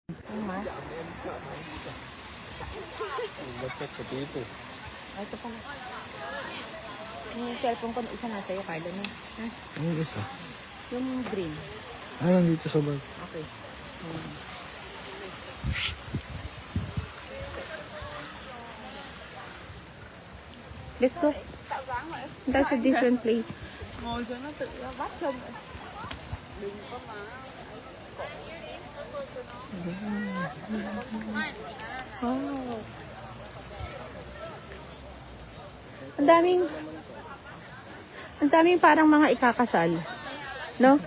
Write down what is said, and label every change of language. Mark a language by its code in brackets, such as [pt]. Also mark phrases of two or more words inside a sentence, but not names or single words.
[tl] Mas? Bakit sa dito? Ay, ito pala. Yung cellphone ko, isa na sa'yo, Carlo, no? Ha? Ano gusto? Yung green. Ah, nandito sa bag. [en] Okay. Let's go. That's a different place. [vi] Ngồi xuống nó tự vắt chân. Oh. [tl] Ang daming parang mga ikakasal. No?